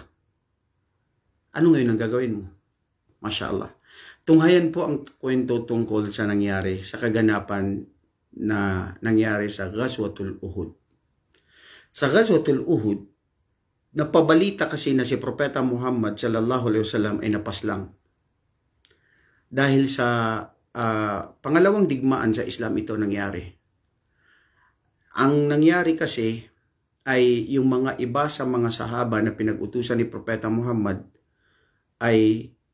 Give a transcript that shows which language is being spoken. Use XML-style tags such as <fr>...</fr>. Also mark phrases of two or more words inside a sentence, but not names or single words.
<tl>Ano ngayon ang gagawin mo?</tl> <ar>ما شاء الله.</ar> <tl>Tunghayan po ang kwento tungkol sa nangyari, sa kaganapan na nangyari sa Ghazwatul Uhud. Sa Ghazwatul Uhud, napabalita kasi na si Propeta Muhammad</tl> <ar>صلى الله عليه وسلم</ar> <tl>ay napaslang. Dahil sa pangalawang digmaan sa Islam ito nangyari. Ang nangyari kasi ay yung mga iba sa mga sahaba na pinag-utusan ni Propeta Muhammad ay</tl>